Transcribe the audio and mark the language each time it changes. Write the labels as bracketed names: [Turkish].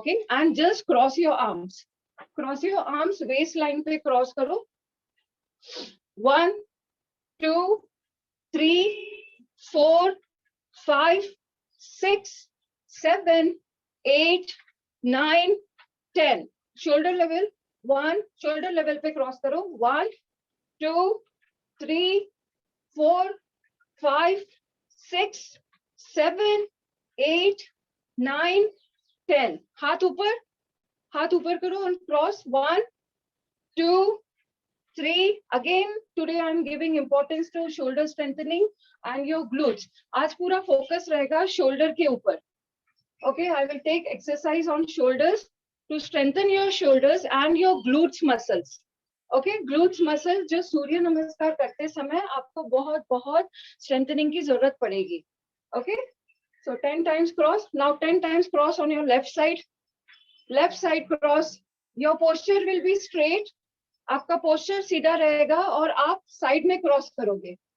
[English] And just cross your arms. [Hindi] Waistline पे cross करो. [English] 1, 2, 3, 4, 5, 6, 7, 8, 9, 10. Shoulder level. [Hindi] 1, shoulder level पे cross करो. [English] 1, 2, 3, 4, 5, 6, 7, 8, 9, 10. [Hindi] हाथ ऊपर करो [English] and cross. 1, 2, 3. Again, today I am giving importance to shoulder strengthening and your glutes. [Hindi] आज पूरा focus रहेगा shoulder के ऊपर. [English] Okay, I will take exercise on shoulders to strengthen your shoulders and your glutes muscles. [Hindi] Okay, glutes muscles जो सूर्य नमस्कार करते समय आपको बहुत strengthening की जरूरत पड़ेगी. [English] Okay, so 10 times cross. Now 10 times cross on your left side. Left side cross. Your posture will be straight. [Hindi] आपका पोस्चर सीधा रहेगा और आप साइड में क्रॉस करोगे.